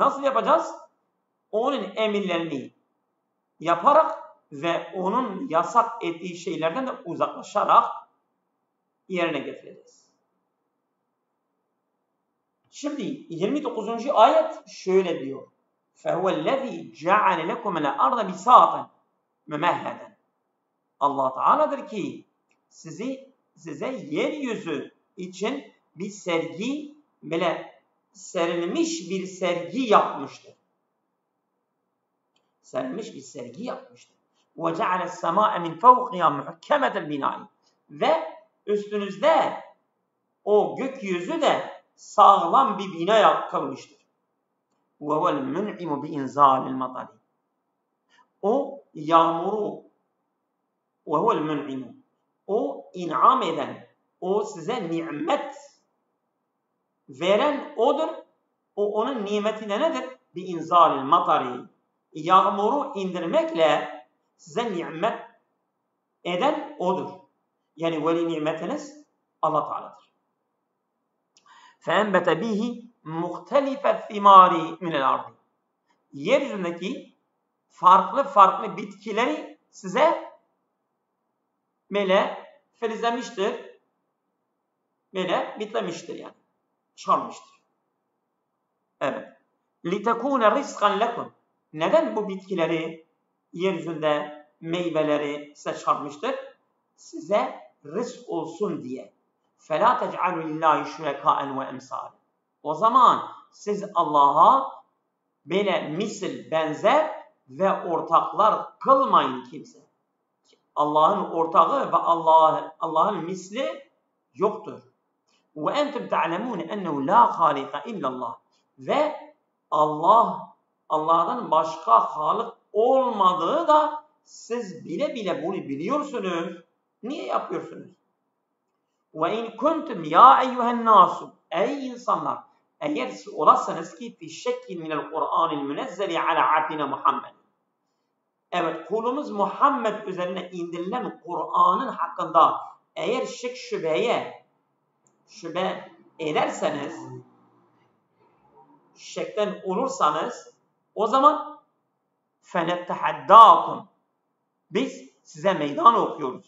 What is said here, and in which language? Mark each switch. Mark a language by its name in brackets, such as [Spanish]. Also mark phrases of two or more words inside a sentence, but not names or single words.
[Turkish] Nasıl yapacağız? Onun emirlerini yaparak ve onun yasak ettiği şeylerden de uzaklaşarak yerine getireceğiz. Şimdi 29. ayet şöyle diyor. [Arabic] فَهُوَ الَّذ۪ي جَعَلَ لَكُمَ الْاَرْضَ بِسَاطًا مُمَهَّدًا [Turkish] Allah Teala'dır ki size yeryüzü için bir sergi, böyle serilmiş bir sergi yapmıştır. Serilmiş bir sergi yapmıştır. [Arabic] وَجَعَلَ السَّمَاءَ مِنْ فَوْقِهَا مُحْكَمَةَ الْبِنَاءِ [Turkish] Ve üstünüzde o gökyüzü de sağlam bir bina yapılmıştır. [Arabic] وَهُوَ الْمُنْعِمُ بِاِنْزَالِ الْمَطَرِ [Turkish] O yağmuru, [Arabic] وَهُوَ الْمُنْعِمُ [Turkish] O in'am eden, o size nimet veren odur. Onun nimeti de nedir? [Arabic] بِاِنْزَالِ الْمَطَرِ [Turkish] Yağmuru indirmekle size nimet eden odur. Yani veli nimetiniz Allah Teala'dır. [Arabic] فَاَنْبَتَ بِهِ مُخْتَلِفَ الثِّمَارِ مِنَ الْاَرْضِ [Turkish] Yeryüzündeki farklı bitkileri size böyle filizlemiştir. Böyle bitlemiştir yani. Çıkarmıştır. Evet. [Arabic] لِتَكُونَ رِزْقًا لَكُمْ [Turkish] Neden bu bitkileri, yeryüzünde meyveleri size çıkarmıştır? Size rızk olsun diye. [Arabic] فَلَا تَجْعَلُوا لِلّٰهِ شُرَكَاءً وَاَمْسَالًا [Turkish] O zaman siz Allah'a böyle misil, benzer ve ortaklar kılmayın kimse. Allah'ın ortağı ve Allah'ın misli yoktur. [Arabic] وَاَنْتُمْ تَعْلَمُونَ اَنَّهُ لَا خَالِقَ اِلَّا اللّٰهِ [Turkish] Ve Allah'tan başka Halık olmadığı da siz bile bile bunu biliyorsunuz. Niye yapıyorsunuz? [Arabic] وَاِنْ كُنْتُمْ يَا اَيُّهَا النَّاسُ [Turkish] Ey insanlar! Eğer siz olasınız ki [Arabic] في شك من القرآن المنزل على عبدنا محمد. [Turkish] Evet, kulumuz Muhammed üzerine indirilen Kur'an'ın hakkında eğer şüphe ederseniz, şekten olursanız, o zaman فَنَتَّحَدَّاكُمْ Biz size meydan okuyoruz.